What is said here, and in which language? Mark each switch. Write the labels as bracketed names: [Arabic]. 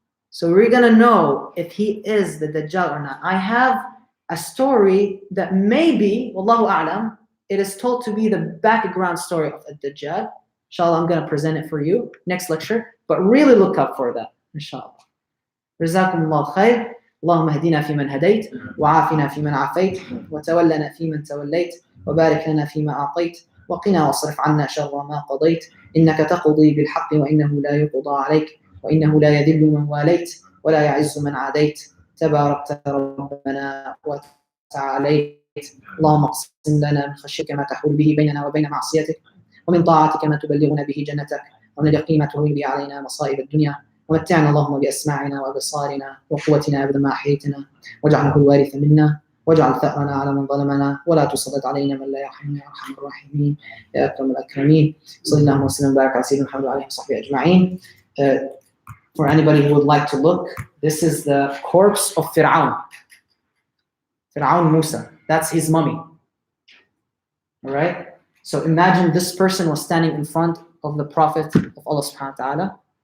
[English] So we're gonna know if he is the Dajjal or not. I have a story that maybe, Wallahu A'lam, it is told to be the background story of a Dajjal. Inshallah, I'm gonna present it for you next lecture, but really look up for that, inshallah. [Arabic] جزاكم الله خير. اللهم اهدنا فيمن هديت وعافنا فيمن عافيت وتولنا فيمن توليت وبارك لنا فيما أعطيت وقنا واصرف عنا شر ما قضيت إنك تقضي بالحق وإنه لا يقضى عليك وإنه لا يذل من واليت ولا يعز من عاديت تباركت ربنا وتعاليت اللهم اقسم لنا من خشيتك ما تحول به بيننا وبين معصيتك ومن طاعتك ما تبلغنا به جنتك ومن اليقين ما تهون به علينا مصائب الدنيا ومتعنا اللهم بأسماعنا وأبصارنا وقوتنا أبدا ما أحييتنا واجعله الوارث منا واجعل ثأرنا على من ظلمنا ولا تسلط علينا من لا يرحمنا يا أرحم الراحمين يا أكرم الأكرمين صلى الله وسلم وبارك على سيدنا محمد وعلى آله وصحبه أجمعين. [English] For anybody who would like to look, this is the corpse of Fir'aun Musa. That's his mummy. All right. So imagine this person was standing in front of the Prophet of Allah subhanahu wa ta'ala.